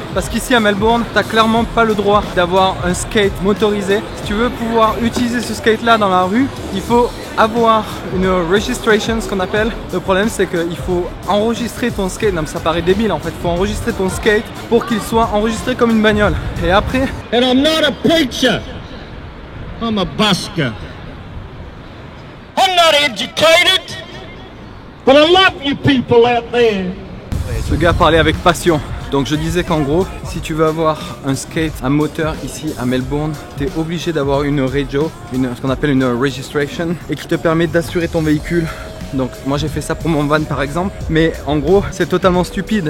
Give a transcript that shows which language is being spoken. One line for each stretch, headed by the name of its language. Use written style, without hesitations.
French: Parce qu'ici à Melbourne, t'as clairement pas le droit d'avoir un skate motorisé. Si tu veux pouvoir utiliser ce skate là dans la rue, il faut avoir une registration, ce qu'on appelle. Le problème c'est qu'il faut enregistrer ton skate. Non mais ça paraît débile en fait, il faut enregistrer ton skate pour qu'il soit enregistré comme une bagnole. Et après...
English: And I'm not a preacher, I'm a busker. I'm not educated, but I love you people out there.
French: Ce gars parlait avec passion. Donc je disais qu'en gros, si tu veux avoir un skate à moteur ici à Melbourne, tu es obligé d'avoir une rego, ce qu'on appelle une registration, et qui te permet d'assurer ton véhicule. Donc moi j'ai fait ça pour mon van par exemple, mais en gros c'est totalement stupide.